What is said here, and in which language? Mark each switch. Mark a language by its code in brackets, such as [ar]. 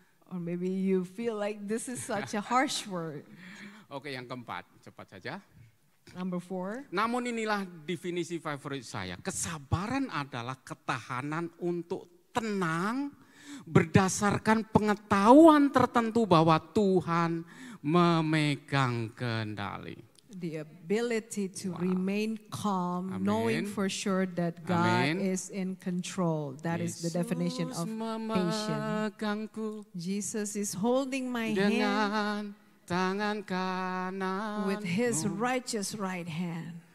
[en] Or maybe you feel like this is such a harsh word. [id] Oke, yang keempat, cepat saja. [en] Number 4. [id] Namun inilah definisi favorit saya. Kesabaran adalah ketahanan untuk tenang berdasarkan pengetahuan tertentu bahwa Tuhan memegang kendali. [en] The ability to remain calm, Amen. knowing for sure that God Amen. is in control. That is the definition of patience. [id] Memegangku [en] Jesus is holding my hand [id] dengan tangan kanan. [en] with his righteous right hand.